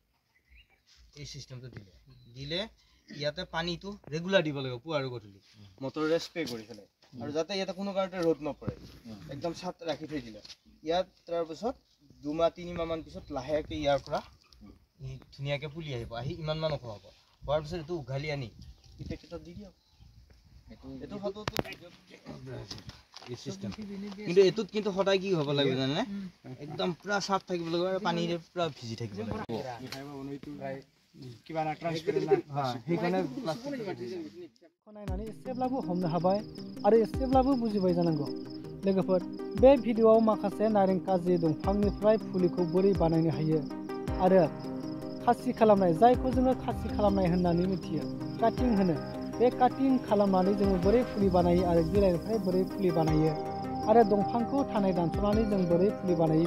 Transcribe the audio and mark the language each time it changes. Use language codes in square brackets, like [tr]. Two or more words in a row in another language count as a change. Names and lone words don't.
[as] এই সিস্টেমটো দিলে ইয়াতে পানীটো ৰেগুলাৰ দিব লাগিব পুৱা আৰু গধূলি মটৰেৰে স্প্ৰে কৰি ফেলে আৰু যাতে ইয়াতে কোনো কাৰণতে ৰ'দ নপৰে একদম সাত ৰাখি থৈ দিলে ইয়াত তাৰ পিছত 2 মাহ 3 মাহ মান পিছত লাহেকে ইয়াৰ পৰা ধুনীয়াকে পুলি আহিব আহি ইমান মান ওখ হ'ব হোৱাৰ পিছত এইটো উঘালি আনি পেকেটত দি দিয়ক এইটো ফটোটো এই সিস্টেম কিন্তু এতুত কিন্তু সদায় কি হ'ব লাগিব জানে একদম পুৰা সাফ থাকিব লাগিব আৰু পানীৰে পুৰা ভিজি থাকিব লাগিব কিবা না ট্ৰান্সপাৰেন্ট না হেইকাৰণে প্লাষ্টিক [brx] नायनानै एसेब्लाबो हमनो हाबाय आरो एसेब्लाबो बुजिबाय जानांगौ लोगोफोर बे भिडिअआव माखासे नारें काजि दंफांनिफ्राय फुलिखौ बोरै बानायनो हायो आरो खासि खालामनाय जायखौ जोङो खासि खालामनाय होननानै मिथियो काटिं होनो बे काटिं खालामनानै जोङो बोरै फुलि बानायो आरो बिलाइनिफ्राय बोरै फुलि बानायो आरो दंफांखौ थानाय दानस'नानै जों बोरै फुलि बानायो